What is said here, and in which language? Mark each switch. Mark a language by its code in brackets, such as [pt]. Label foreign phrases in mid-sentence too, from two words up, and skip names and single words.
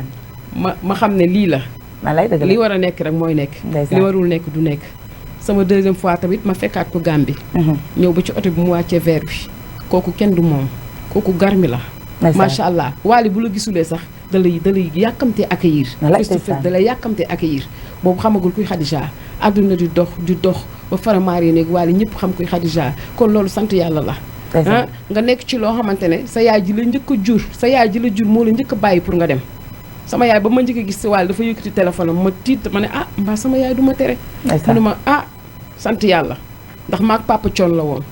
[wo] ma xam ne lii la li war a nekk rek mooy nekk li warul nekk du nekk sama [fr] deuxième fois [wo] tamit ma fekkaat ko Gambie ñëw ba ci oto bi mu wàccee verre bi kooku kenn du moom kooku garmi la [ar] ما شاء الله [wo] Wally bu la gisulee sax da lay yàkkamtee accueillir [en] face to face [wo] da lay yàkkamtee accueillir boobu xamagul kuy Khadija àdduna di dox ba faramaari néeg Wally ñëpp xam kuy Khadija kon loolu sant yàlla la nga nekk ci loo xamante ne sa yaay ji la njëkk a jur sa yaay ji la jur moo la njëkk a bàyyi pour nga dem sama yaay ba ma njëkk a gis si Wally dafa yëkkati téléphone am ma tiit ma ne mbaa sama yaay du ma tere mu ne ma sant yàlla ndax maag papa Thione la woon